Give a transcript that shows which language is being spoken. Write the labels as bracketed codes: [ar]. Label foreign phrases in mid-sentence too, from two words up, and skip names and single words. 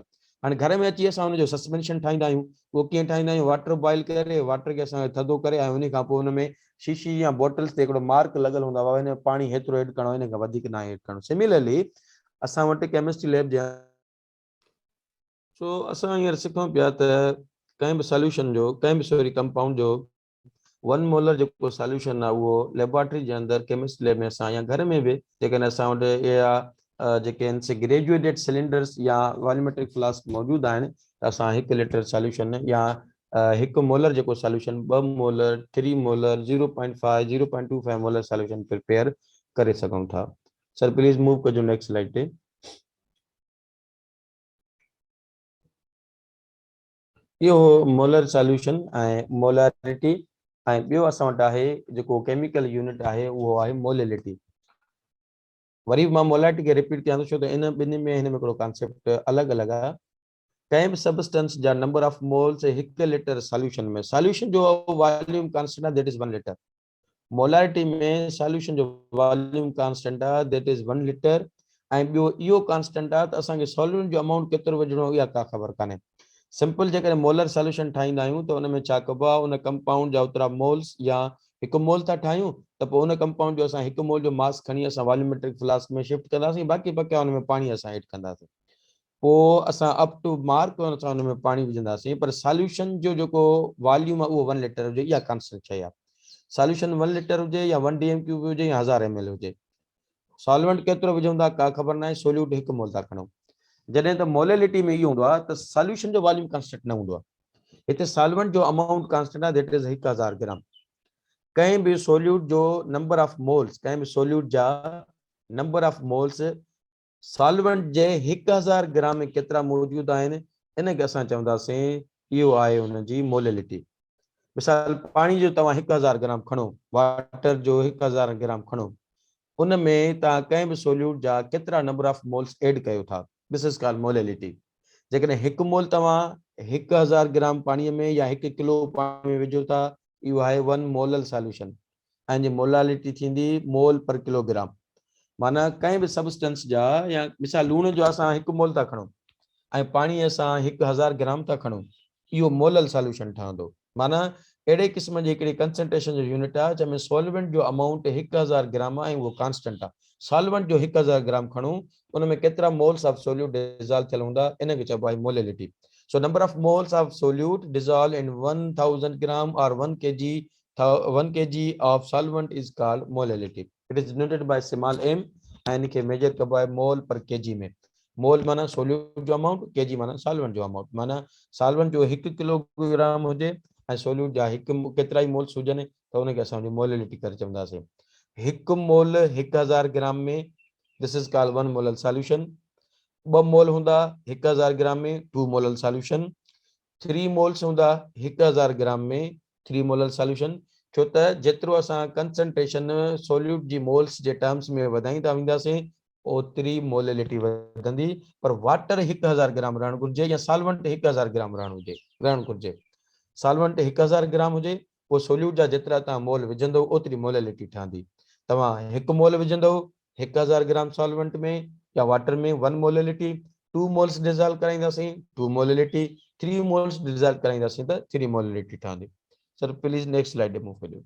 [sd] हाणे घर में अची असां हुनजो सस्पेंशन ठाहींदा आहियूं, उहो कीअं ठाहींदा आहियूं, [en] water boil [sd] करे वाटर खे असां थधो करे ऐं उन खां पोइ हुन में शीशी या बॉटल्स ते हिकिड़ो मार्क लॻल हूंदो आहे, हिन में पाणी हेतिरो एड करिणो, हिन खां वधीक न एड करिणो। सिमिलरली असां वटि [en] chemistry lab [sd] जे सो असां हींअर सिखूं पिया त कंहिं बि सॉल्यूशन जो कंपाउंड जो 1 मोलर जेको सॉल्यूशन आहे उहो लेबोरेटरी जे अंदरि [en] chemistry lab [sd] में असां या घर में बि जेकॾहिं असां वटि इहा जेके आहिनि से [en] graduated cylinders [sd] या [en] volumetric flask [sd] मौजूदु आहिनि त असां 1 [en] liter solution [sd] या 1 मोलर जेको सॉल्यूशन 2 मोलर 3 मोलर 0.5 0.25 [en] molar solution prepare [sd] करे सघूं था। [en] sir please move [sd] कजो [en] next slide [sd] ते। इहो [en] molar solution [sd] ऐं मोलारिटी ऐं ॿियो असां वटि आहे जेको [en] chemical unit [sd] आहे उहो आहे मोलेलिटी। वरी मां मोलारिटी खे रिपीट कयां थो छो त इन ॿिन्ही में हिन में हिकिड़ो कॉन्सेप्ट अलॻि अलॻि आहे। कंहिं बि सबस्टेंस जा [en] number of moles 1 liter solution [sd] में, सॉल्यूशन जो [en] volume constant [sd] आहे [en] that is 1 liter. [sd] मोलारिटी में सॉल्यूशन जो [en] volume constant [sd] आहे [en] that is 1 liter [sd] ऐं ॿियो इहो कांस्टेंट आहे त असांखे सॉल्यूशन जो अमाउंट केतिरो विझणो इहा का ख़बर कान्हे। सिंपल जेकॾहिं [en] molar solution [sd] ठाहींदा आहियूं त उन में छा कबो आहे, उन कंपाउंड जा ओतिरा मोल्स या 1 मोल था ठाहियूं त पोइ उन कंपाउंड जो असां 1 मोल जो मास खणी असां [en] volumetric flask [sd] में शिफ्ट कंदासीं, बाक़ी बकाया हुन में पाणी असां एड कंदासीं। पोइ असां [en] up to mark [sd] असां हुन में पाणी विझंदासीं, पर सॉल्यूशन जो जेको वॉल्यूम आहे उहो 1 लीटर हुजे, इहा कॉन्स्टेंट शइ आहे। सॉल्यूशन 1 लीटर हुजे या 1 DMQ हुजे या 1000 ml हुजे, सॉल्वेंट केतिरो विझूं था का ख़बर न आहे, सोल्यूट 1 मोल था खणूं। जॾहिं त मोलेलिटी में इहो हूंदो आहे त सॉल्यूशन जो [en] volume constant [sd] न हूंदो आहे, हिते सॉल्वेंट जो [en] amount constant [sd] आहे [en] that is 1000 gram. [sd] कंहिं बि सोल्यूट जो [en] number of moles, [sd] कंहिं बि सोल्यूट जा [en] number of moles [sd] सॉल्वेंट जे 1000 ग्राम में केतिरा मौजूदु आहिनि, इनखे असां चवंदासीं इहो आहे हुनजी मोलेलिटी। मिसाल पाणी जो तव्हां 1000 ग्राम खणो, वाटर जो 1000 ग्राम खणो, उन में तव्हां कंहिं बि सोल्यूट जा केतिरा [en] number of moles add [sd] कयो था, [en] this is called molality. [sd] जेकॾहिं 1 मोल तव्हां 1000 ग्राम पाणीअ में या 1 किलो पाणी में विझो था, इहो आहे 1 [en] molar solution [sd] ऐं जी मोलालिटी थींदी [en] mole per kilogram. [sd] माना कंहिं बि सबस्टेंस जा या मिसाल लूण जो असां 1 मोल था खणूं ऐं पाणी असां 1000 ग्राम था खणूं, इहो [en] molar solution [sd] ठहंदो। माना अहिड़े क़िस्म जी हिकिड़ी कंसंट्रेशन जो यूनिट आहे जंहिंमें सॉल्वेंट जो अमाउंट 1000 ग्राम आहे ऐं उहो कांस्टेंट आहे। सॉल्वेंट जो 1000 ग्राम खणूं, उन में केतिरा [en] moles of solute dissolve [sd] थियल हूंदा, इनखे चइबो आहे मोलेलिटी। [en] so number of moles of solute dissolve in 1000 gram or 1 kg of solvent is called molality. it is denoted by small m [sd] ऐं इनखे मेजर कबो आहे [en] mole per kg [sd] में। मोल माना सोल्यूट जो अमाउंट, केजी माना सॉल्वेंट जो अमाउंट। माना सॉल्वेंट जो 1 किलोग्राम हुजे ऐं सोल्यूट जा केतिरा ई मोल्स हुजनि त उनखे असां मोलेलिटी करे चवंदासीं। [en] 1 mole 1000 gram में, this is called 1 molar solution। [sd] 2 मोल हूंदा 1000 ग्राम में, 2 [en] molar solution. [sd] 3 मोल्स हूंदा 1000 ग्राम में, 3 [en] molar solution. [sd] छो त जेतिरो असां कंसंट्रेशन सोल्यूट जी मोल्स जे टर्म्स में वधाईंदा वेंदासीं ओतिरी मोलेलिटी वधंदी, पर वाटर 1000 ग्राम रहणु घुरिजे या सॉल्वेंट 1000 ग्राम रहणु घुरिजे। सॉल्वेंट 1000 ग्राम हुजे वो सोल्यूट जा जेतिरा तव्हां मोल विझंदो ओतिरी मोलेलिटी ठहंदी। तव्हां 1 मोल विझंदो 1000 [en] gram solvent [sd] में या वाटर में 1 मोलेलिटी, 2 मोल्स डिसॉल्व कराईंदासीं 2 मोलेलिटी, 3 मोल्स डिसॉल्व कराईंदासीं त 3 मोलेलिटी ठहंदी। [en] sir please next slide move [sd] करियो।